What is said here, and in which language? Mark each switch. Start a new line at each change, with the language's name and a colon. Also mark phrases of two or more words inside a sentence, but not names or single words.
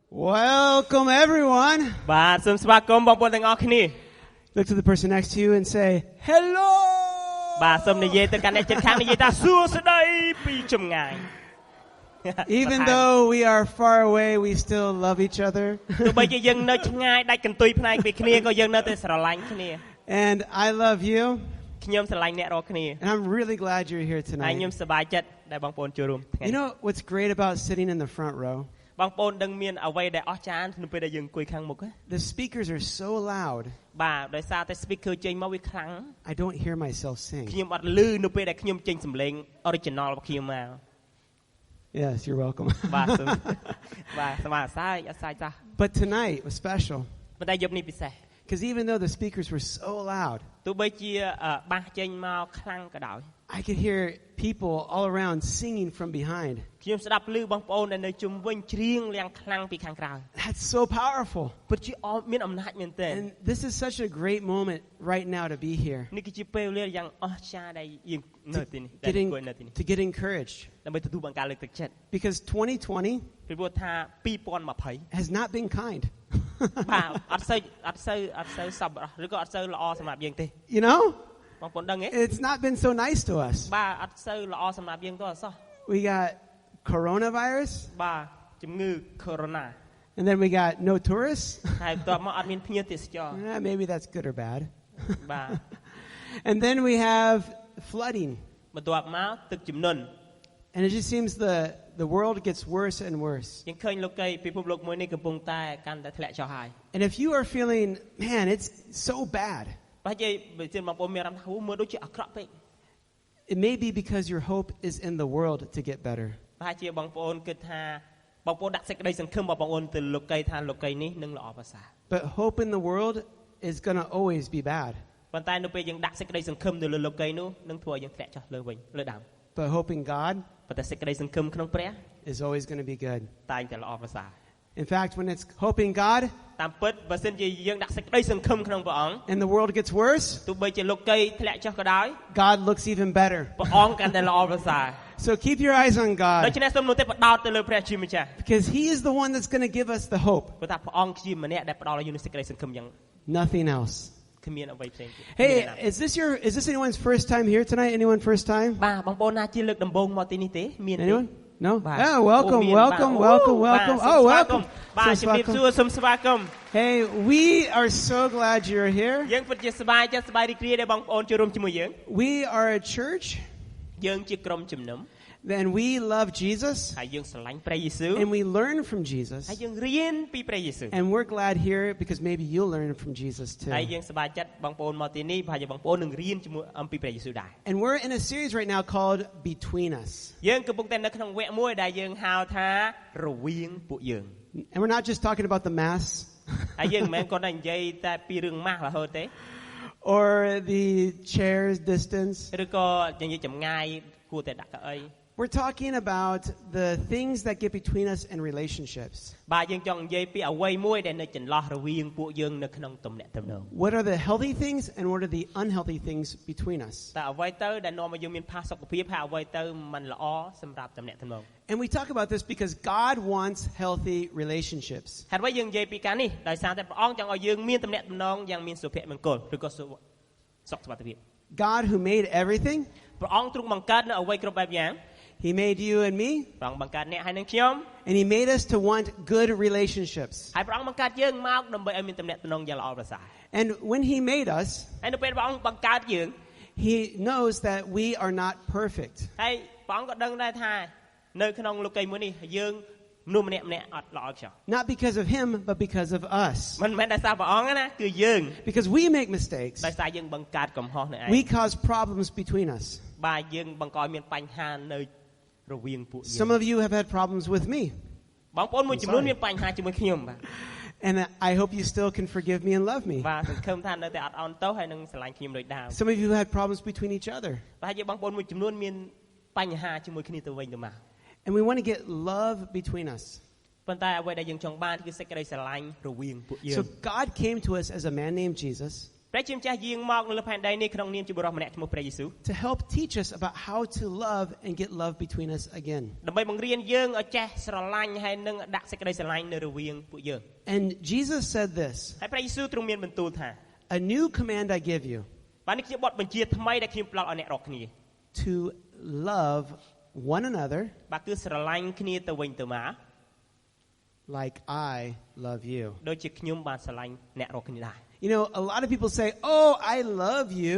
English: Welcome everyone.
Khmer: បាទសូមស្វាគមន៍បងប្អូនទាំងអស់គ្នា
English: Look to the person next to you and say hello.
Khmer: បាទសូមនិយាយទៅកាន់អ្នកជិតខាងនិយាយថាសួស្ដីពីចម្ងាយ
English: Even though we are far away, we still love each other.
Khmer: ទោះបីជាយើងនៅឆ្ងាយដាច់កន្ទុយផ្នែកពីគ្នាក៏យើងនៅតែស្រឡាញ់គ្នា
English: And I love you.
Khmer: ខ្ញុំស្រឡាញ់អ្នករាល់គ្នា
English: And I'm really glad you're here
Khmer: ហើយ
English: tonight.
Khmer: ខ្ញុំសប្បាយចិត្តដែលបងប្អូនចូលរួមថ្ងៃ
English: You know what's great about sitting in the front row?
Khmer: បងប្អូនដឹងមានអ្វីដែលអស្ចារ្យនៅពេលដែលយើងអង្គុយខាងមុខ
English: The speakers are so loud.
Khmer: បាទដោយសារតែ speaker ចេញមកវាខ្លាំង
English: I don't hear myself sing.
Khmer: ខ្ញុំអត់ឮនៅពេលដែលខ្ញុំចេញសំឡេង original របស់ខ្ញុំមក
English: Yes, you're welcome.
Khmer: បាទសូមបាទសូមអរសាយអរសាយចាស់
English: But tonight was special.
Khmer: ប៉ុន្តែយប់នេះពិសេស
English: Because even though the speakers were so loud,
Khmer: ទោះបីជាបាសចេញមកខ្លាំងក៏ដោយ
English: I could hear people all around singing from behind.
Khmer: ខ្ញុំស្ដាប់ឮបងប្អូនដែលនៅជុំវិញច្រៀងយ៉ាងខ្លាំងពីខាងក្រៅ
English: That's so powerful.
Khmer: ពិតជាមានអំណាចមែនទែន
English: And this is such a great moment right now to be here.
Khmer: នេះគឺជាពេលវេលាយ៉ាងអស្ចារ្យដែលយើងនៅទីនេះ
English: To get encouraged.
Khmer: ដើម្បីទទួលបានការលើកទឹកចិត្ត
English: Because 2020
Khmer: ពីព្រោះថា2020
English: has not been kind.
Khmer: បាទអត់សូវសប្បុរសឬក៏អត់សូវល្អសម្រាប់យើងទេ
English: You know?
Khmer: បងប្អូនដឹងទេ
English: It's not been so nice to us.
Khmer: បាទអត់សូវល្អសម្រាប់យើងទេអត់សោះ
English: We got coronavirus.
Khmer: បាទជំងឺ corona
English: And then we got no tourists.
Khmer: ហើយបន្ទាប់មកអត់មានភ្ញៀវទេសចរ
English: Maybe that's good or bad.
Khmer: បាទ
English: And then we have flooding.
Khmer: បន្ទាប់មកទឹកជំនន់
English: And it just seems the world gets worse and worse.
Khmer: យើងឃើញលោកីពិភពលោកមួយនេះកំពុងតែកាន់តែធ្លាក់ចុះហើយ
English: And if you are feeling, man, it's so bad.
Khmer: បើនិយាយបើជាបងប្អូនមានអារម្មណ៍ថាមើលដូចជាអាក្រក់ពេក
English: It may be because your hope is in the world to get better.
Khmer: ប្រហែលជាបងប្អូនគិតថាបងប្អូនដាក់សេចក្តីសង្ឃឹមរបស់បងប្អូនទៅលោកីថាលោកីនេះនឹងល្អប្រសើរ
English: But hope in the world is going to always be bad.
Khmer: ប៉ុន្តែនៅពេលយើងដាក់សេចក្តីសង្ឃឹមទៅលើលោកីនោះនឹងធ្វើឲ្យយើងធ្លាក់ចុះលើវិញលើដើម
English: But hope in God
Khmer: ប៉ុន្តែសេចក្តីសង្ឃឹមក្នុងព្រះ
English: is always going to be good.
Khmer: តែងតែល្អប្រសើរ
English: In fact, when it's hope in God
Khmer: តាមពិតបើសិនជាយើងដាក់សេចក្តីសង្ឃឹមក្នុងព្រះអង្គ
English: and the world gets worse,
Khmer: ទោះបីជាលោកីធ្លាក់ចុះក៏ដោយ
English: God looks even better.
Khmer: ព្រះអង្គកាន់តែល្អប្រសើរ
English: So keep your eyes on
Khmer: ដូ God ច្នេះសូមនោះទេបដោតទៅលើព្រះជាម្ចាស់
English: because He is the one that's going to give us the hope.
Khmer: ព្រោះថាព្រះអង្គជាម្នាក់ដែលផ្ដល់ឲ្យយើងនូវសេចក្តីសង្ឃឹមយ៉ាង
English: Nothing else.
Khmer: គ្មានអ្វីផ្សេងទៀត
English: Hey, is this anyone's first time here tonight? Anyone first time?
Khmer: បាទបងប្អូនណាជាលើកដំបូងមកទីនេះទេមានទេ
English: Anyone? No? Bye. Oh, welcome. Oh, welcome. Oh, welcome.
Khmer: បាទជំរាបសួរសូមស្វាគមន៍
English: Hey, we are so glad you're here.
Khmer: យើងពិតជាសប្បាយចិត្តសប្បាយរីករាយដែលបងប្អូនចូលរួមជាមួយយើង
English: We are a church
Khmer: យើងជាក្រុមជំនុំ
English: and we love Jesus
Khmer: ហើយយើងស្រឡាញ់ព្រះយេស៊ូវ
English: and we learn from Jesus.
Khmer: ហើយយើងរៀនពីព្រះយេស៊ូវ
English: And we're glad here because maybe you'll learn from Jesus too.
Khmer: ហើយយើងសប្បាយចិត្តបងប្អូនមកទីនេះប្រហែលជាបងប្អូននឹងរៀនជាមួយអំពីព្រះយេស៊ូវដែរ
English: And we're in a series right now called Between Us.
Khmer: យើងកំពុងតែនៅក្នុងវគ្គមួយដែលយើងហៅថារវាងពួកយើង
English: And we're not just talking about the mass
Khmer: ហើយយើងមិនមែនគ្រាន់តែនិយាយតែពីរឿងម៉ាស់រហូតទេ
English: or the chairs distance.
Khmer: ឬក៏និយាយចម្ងាយគួរតែដាក់កៅអី
English: We're talking about the things that get between us in relationships.
Khmer: បាទយើងចង់និយាយពីអ្វីមួយដែលនៅចន្លោះរវាងពួកយើងនៅក្នុងទំនាក់ទំនង
English: What are the healthy things and what are the unhealthy things between us?
Khmer: តើអ្វីទៅដែលនាំឲ្យយើងមានផាសុកភាពហើយអ្វីទៅមិនល្អសម្រាប់ទំនាក់ទំនង
English: And we talk about this because God wants healthy relationships.
Khmer: ហេតុអ្វីយើងនិយាយពីការនេះដោយសារតែព្រះអង្គចង់ឲ្យយើងមានទំនាក់ទំនងយ៉ាងមានសុភមង្គលឬក៏សុខសុវត្ថិភាព
English: God who made everything,
Khmer: ព្រះអង្គទ្រង់បង្កើតនៅអ្វីគ្រប់បែបយ៉ាង
English: He made you and me,
Khmer: ព្រះអង្គបង្កើតអ្នកហើយនឹងខ្ញុំ
English: and He made us to want good relationships.
Khmer: ហើយព្រះអង្គបង្កើតយើងមកដើម្បីឲ្យមានទំនាក់ទំនងយ៉ាងល្អប្រសើរ
English: And when He made us,
Khmer: ហើយនៅពេលព្រះអង្គបង្កើតយើង
English: He knows that we are not perfect.
Khmer: ហើយព្រះអង្គក៏ដឹងដែរថានៅក្នុងលោកីមួយនេះយើងមនុស្សម្នាក់អត់ល្អខ្ចោះ
English: Not because of Him, but because of us.
Khmer: មិនមែនដោយសារព្រះអង្គណាគឺយើង
English: Because we make mistakes.
Khmer: ដោយសារយើងបង្កើតកំហុសនៅឯង
English: We cause problems between us.
Khmer: បាទយើងបង្កឲ្យមានបញ្ហានៅរវាងពួកយើង
English: Some of you have had problems with me.
Khmer: បងប្អូនមួយចំនួនមានបញ្ហាជាមួយខ្ញុំបាទ
English: And I hope you still can forgive me and love me.
Khmer: បាទសង្ឃឹមថានៅតែអត់អន់ទោសហើយនឹងស្រឡាញ់ខ្ញុំដូចដើម
English: Some of you had problems between each other.
Khmer: ប្រហែលជាបងប្អូនមួយចំនួនមានបញ្ហាជាមួយគ្នាទៅវិញទៅមក
English: And we want to get love between us.
Khmer: ប៉ុន្តែអ្វីដែលយើងចង់បានគឺសេចក្តីស្រឡាញ់រវាងពួកយើង
English: So God came to us as a man named Jesus.
Khmer: ព្រះជាម្ចាស់យាងមកនៅលើផែនដីនេះក្នុងនាមជាបុរសម្នាក់ឈ្មោះព្រះយេស៊ូវ
English: to help teach us about how to love and get love between us again.
Khmer: ដើម្បីបង្រៀនយើងឲ្យចេះស្រឡាញ់ហើយនឹងដាក់សេចក្តីស្រឡាញ់នៅរវាងពួកយើង
English: And Jesus said this,
Khmer: ហើយព្រះយេស៊ូវទ្រង់មានបន្ទូលថា
English: a new command I give you,
Khmer: បាទនេះជាបទបញ្ជាថ្មីដែលខ្ញុំផ្ដល់ឲ្យអ្នករាល់គ្នា
English: to love one another
Khmer: បាទគឺស្រឡាញ់គ្នាទៅវិញទៅមក
English: like I love you.
Khmer: ដូចជាខ្ញុំបានស្រឡាញ់អ្នករាល់គ្នាដែរ
English: You know, a lot of people say, oh, I love you.